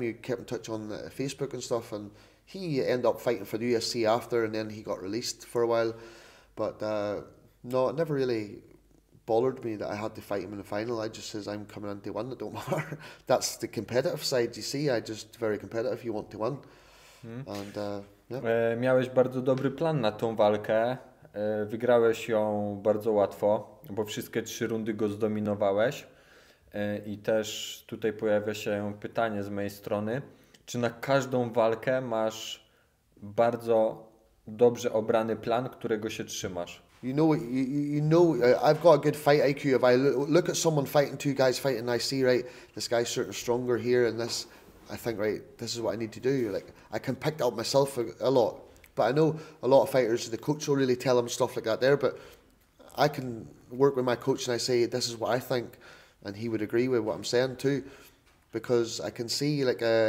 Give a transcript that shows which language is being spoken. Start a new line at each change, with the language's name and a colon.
English: We kept in touch on Facebook and stuff, and he ended up fighting for the UFC after, and then he got released for a while. But no, it never really bothered me that I had to fight him in the final. I just says, I'm coming in to win, it don't matter. That's the competitive side, you see. I just very competitive, you want to win. And, yeah.
Polish: Miałeś bardzo dobry plan na tą walkę. Wygrałeś ją bardzo łatwo, bo wszystkie 3 rundy go zdominowałeś. I też tutaj pojawia się pytanie z mojej strony. Czy na każdą walkę masz bardzo dobrze obrany plan, którego się trzymasz?
English: You know, I've got a good fight IQ. If I look at someone fighting, 2 guys fighting, I see, right, this guy's certain stronger here, and this, I think, right, this is what I need to do. Like, I can pick that up myself a lot. But I know a lot of fighters, the coach will really tell them stuff like that there, but I can work with my coach and I say, this is what I think, and he would agree with what I'm saying too, because I can see, like,